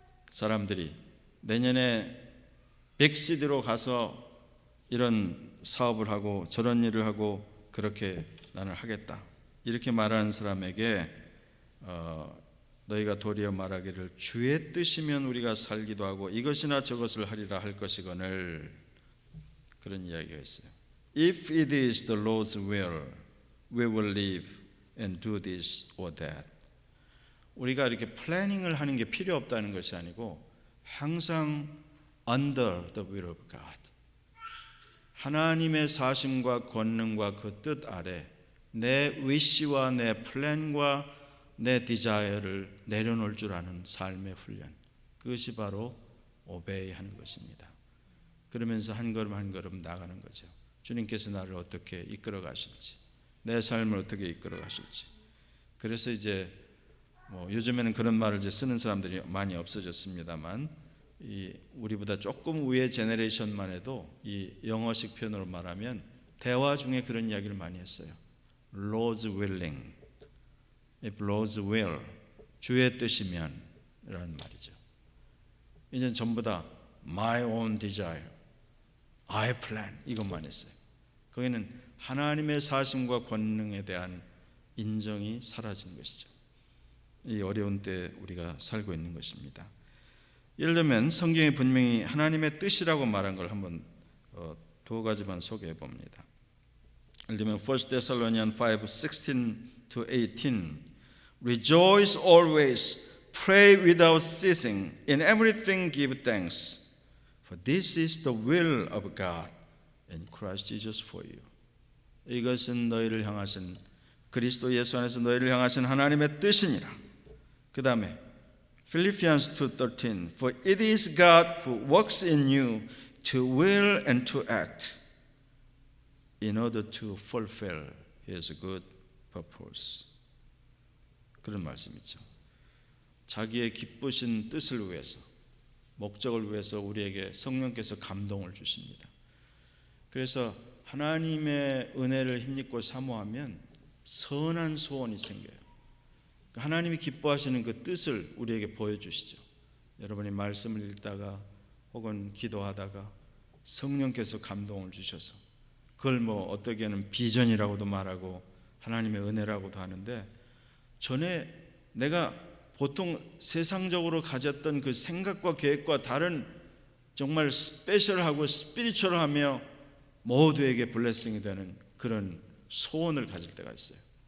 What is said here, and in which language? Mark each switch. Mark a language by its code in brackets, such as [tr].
[ko] 사람들이 내년에 백시드로 가서 이런 사업을 하고 저런 일을 하고 그렇게 나는 하겠다, 이렇게 말하는 사람에게 너희가 도리어 말하기를 주의 뜻이면 우리가 살기도 하고 이것이나 저것을 하리라 할 것이거늘. 그런 이야기가 있어요. [en] If it is the Lord's will, we will live and do this or that. [ko] 우리가 이렇게 플래닝을 하는 게 필요 없다는 것이 아니고 항상 [en] under the will of God, [ko] 하나님의 사심과 권능과 그 뜻 아래 내 위시와 내 플랜과 내 디자이어를 내려놓을 줄 아는 삶의 훈련, 그것이 바로 오베이 하는 것입니다. 그러면서 한 걸음 한 걸음 나가는 거죠. 주님께서 나를 어떻게 이끌어 가실지, 내 삶을 어떻게 이끌어 가실지. 그래서 이제 요즘에는 그런 말을 이제 쓰는 사람들이 많이 없어졌습니다만, 이 우리보다 조금 위의 제너레이션만 해도 이 영어식 표현으로 말하면 대화 중에 그런 이야기를 많이 했어요. [en] Lord's willing, if Lord's will, [ko] 주의 뜻이면 이라는 말이죠. 이제는 전부 다 [en] my own desire, I plan [ko] 이것만 했어요. 거기는 하나님의 사심과 권능에 대한 인정이 사라진 것이죠. 이 어려운 때 우리가 살고 있는 것입니다. 예를 들면 성경에 분명히 하나님의 뜻이라고 말한 걸 한번 두 가지만 소개해 봅니다. [en] 예를 들면 1 Thessalonians 5:16-18 Rejoice always, pray without ceasing, in everything give thanks, for this is the will of God in Christ Jesus for you. [ko] 이것은 너희를 향하신 그리스도 예수 안에서 너희를 향하신 하나님의 뜻이니라. [en] 그 다음에 Philippians 2:13 For it is God who works in you to will and to act in order to fulfill His good purpose. [ko] 그런 말씀이죠. 자기의 기쁘신 뜻을 위해서, 목적을 위해서 우리에게 성령께서 감동을 주십니다. 그래서 하나님의 은혜를 힘입고 사모하면 선한 소원이 생겨요. 하나님이 기뻐하시는 그 뜻을 우리에게 보여주시죠. 여러분이 말씀을 읽다가 혹은 기도하다가 성령께서 감동을 주셔서, 그걸 어떻게는 비전이라고도 말하고 하나님의 은혜라고도 하는데, 전에 내가 보통 세상적으로 가졌던 그 생각과 계획과 다른 정말 스페셜하고 스피리추얼하며 모두에게 블레싱이 되는 그런 소원을 가질 때가 있어요.